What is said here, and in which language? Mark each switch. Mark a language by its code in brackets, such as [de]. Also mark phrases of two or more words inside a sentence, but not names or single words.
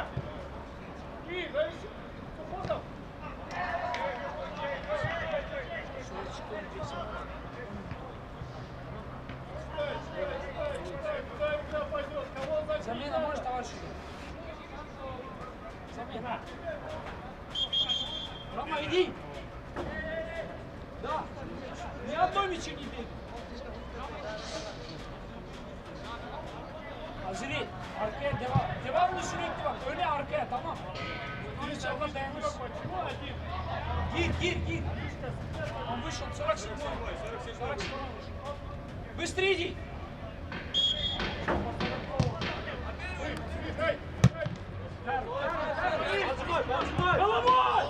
[ru] И зависит. Уходом. Куда игра пойдет? Кого забить? Замена может, товарищи? Замена. Рома, иди! Да! Ни одной мячу не бей! [tr] Hazırlayın. Arkaya devam. Devamlı sürekli bak. Öne arkaya, tamam. İnşallah dayanırsın. [ru] Почему один? Гир. Он вышел 47. 47 вышел. Быстрее иди. Головой!